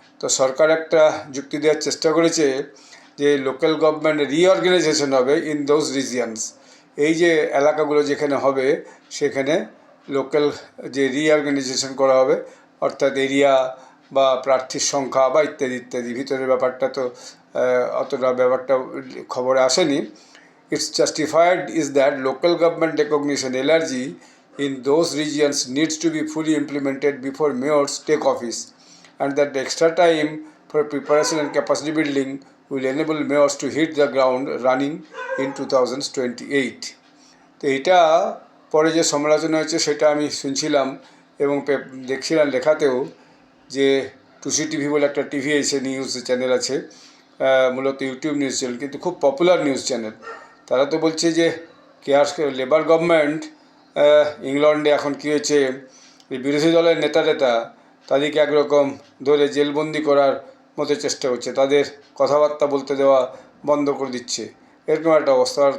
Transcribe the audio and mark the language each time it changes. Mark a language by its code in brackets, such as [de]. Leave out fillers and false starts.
[bn] তো সরকার একটা যুক্তি দেওয়ার চেষ্টা করেছে যে লোকাল গভর্নমেন্ট রিঅর্গানাইজেশন হবে [en] In those regions. [bn] এই যে এলাকাগুলো যেখানে হবে, সেখানে লোকাল যে রিঅর্গানাইজেশন করা হবে, অর্থাৎ এরিয়া বা প্রার্থীর সংখ্যা বা ইত্যাদি ইত্যাদি। ভিতরের ব্যাপারটা তো অতটা ব্যাপারটা খবরে আসেনি। [en] It's justified is that local government recognition LRG in those regions needs to be fully implemented before mayors take office, and that the extra time for preparation and capacity building will enable mayors to hit the ground running in 2028. [bn] তো এটা পরে যে সমালোচনা হয়েছে সেটা আমি শুনছিলাম এবং দেখছিলাম লেখাতেও, যে টুসি টিভি বলে একটা টিভি আছে, নিউজ চ্যানেল আছে, মূলত ইউটিউব নিউজ চ্যানেল, কিন্তু খুব পপুলার নিউজ চ্যানেল। তারা তো বলছে যে লেবার গভর্নমেন্ট ইংল্যান্ডে এখন কী হয়েছে, বিরোধী দলের নেতা তাদেরকে একরকম ধরে জেলবন্দি করার মতো চেষ্টা করছে, তাদের কথাবার্তা বলতে দেওয়া বন্ধ করে দিচ্ছে, এরকম একটা অবস্থা।